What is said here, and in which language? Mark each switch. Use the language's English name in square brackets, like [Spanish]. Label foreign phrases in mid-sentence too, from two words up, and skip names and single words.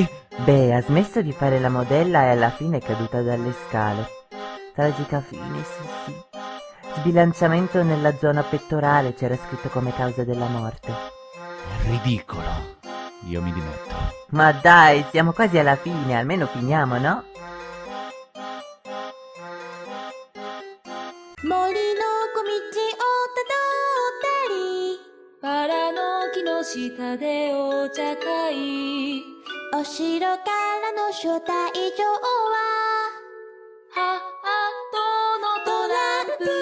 [Italian] Beh, ha smesso di fare la modella e alla fine è caduta dalle scale. Tragica fine, sì. Sbilanciamento nella zona pettorale, c'era scritto come causa della morte. È ridicolo. Io mi dimetto. Ma dai, siamo quasi alla fine, almeno finiamo, no? [Japanese] 森の小道をたどったりバラの木の下でお茶会お城からの招待状はハートのトラン